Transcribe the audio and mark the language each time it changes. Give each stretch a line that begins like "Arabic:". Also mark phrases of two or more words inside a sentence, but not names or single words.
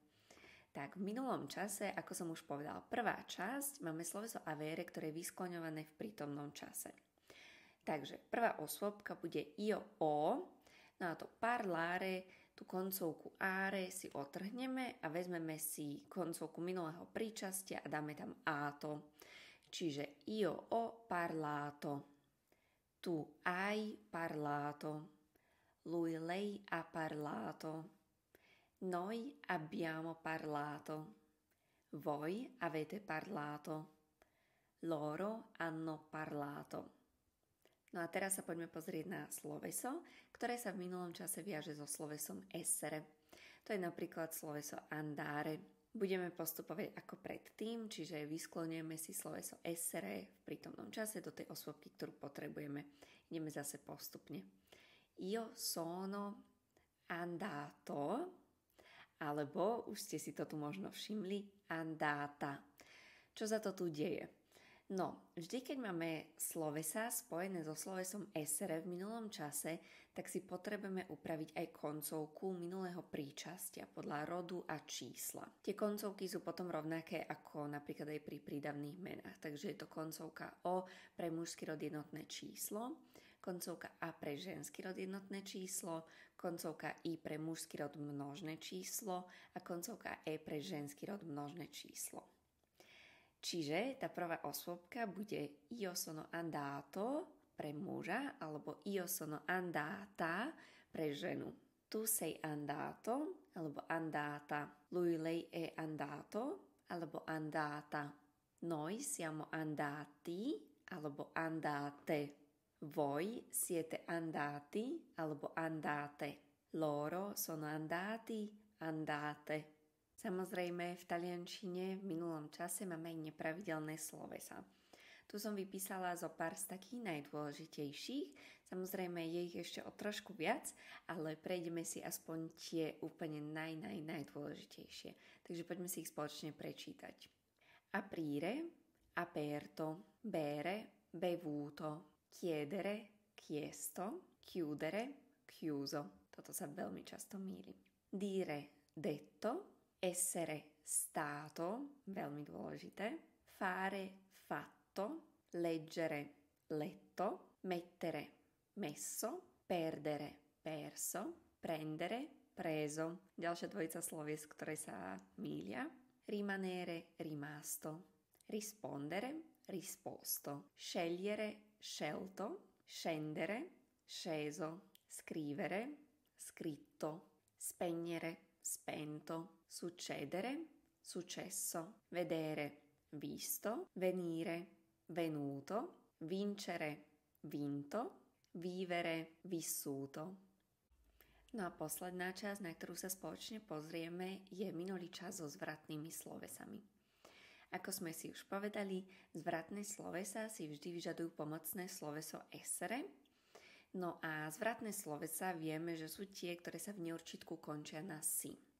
Slovak: Tak v minulom čase, ako som už povedala, prvá časť, máme sloveso avere, ktoré je vyskloňované v prítomnom čase. Takže prvá osôbka bude
Italian: io o,
Slovak: no a to parlare, tú koncovku are si otrhneme a vezmeme si koncovku minulého príčastia a dáme tam ato.
Italian: Čiže io ho parlato, tu hai parlato, lei ha parlato, noi abbiamo parlato, voi avete parlato, loro hanno parlato.
Slovak: No a teraz sa poďme pozrieť na sloveso, ktoré sa v minulom čase viaže so slovesom essere. To je napríklad sloveso andare. Budeme postupovať ako predtým, čiže vysklonujeme si sloveso essere v prítomnom čase do tej osôbky, ktorú potrebujeme. Ideme zase postupne.
Italian: Io sono andato,
Slovak: alebo, už ste si to tu možno všimli, andata. Čo sa to tu deje? No, vždy, keď máme slovesa spojené so slovesom essere v minulom čase, tak si potrebujeme upraviť aj koncovku minulého príčastia podľa rodu a čísla. Tie koncovky sú potom rovnaké ako napríklad aj pri prídavných menách, takže je to koncovka o pre mužský rod jednotné číslo, koncovka a pre ženský rod jednotné číslo, koncovka i pre mužský rod množné číslo a koncovka e pre ženský rod množné číslo. Čiže tá prvá osôbka bude
Italian: io sono andato
Slovak: pre muža alebo
Italian: io sono andata
Slovak: pre ženu.
Italian: Tu sei andato alebo andata. Lei è andato alebo andata. Noi siamo andati alebo andate. Voi siete andati alebo andate. Loro sono andati, andate.
Slovak: Samozrejme, v taliančine v minulom čase máme aj nepravidelné slovesá. Tu som vypísala zo pár z takých najdôležitejších. Samozrejme, je ich ešte o trošku viac, ale prejdeme si aspoň tie úplne najdôležitejšie. Takže poďme si ich spoločne prečítať.
Italian: Aprire, aperto, bere, bevuto, chiedere, chiesto, chiudere, chiuso.
Slovak: Toto sa veľmi často mýli.
Italian: Dire, detto, essere, stato,
Slovak: veľmi dôležité,
Italian: fare, fatto, leggere, letto, mettere, messo, perdere, perso, prendere, preso.
Slovak: Ďalšia dvojica slovies, ktoré sa mýlia.
Italian: Rimanere, rimasto, rispondere, risposto, scegliere, scelto, scendere, sceso, scrivere, scritto, spegnere, spento, succedere, successo, vedere, visto, venire, venuto, vincere, vinto, vivere, vissuto.
Slovak: No a posledná časť, na ktorú sa spoločne pozrieme, je minulý čas so zvratnými slovesami. Ako sme si už povedali, zvratné slovesá si vždy vyžadujú pomocné sloveso essere. No a zvratné slovesá vieme, že sú tie, ktoré sa v neurčitku končia na si.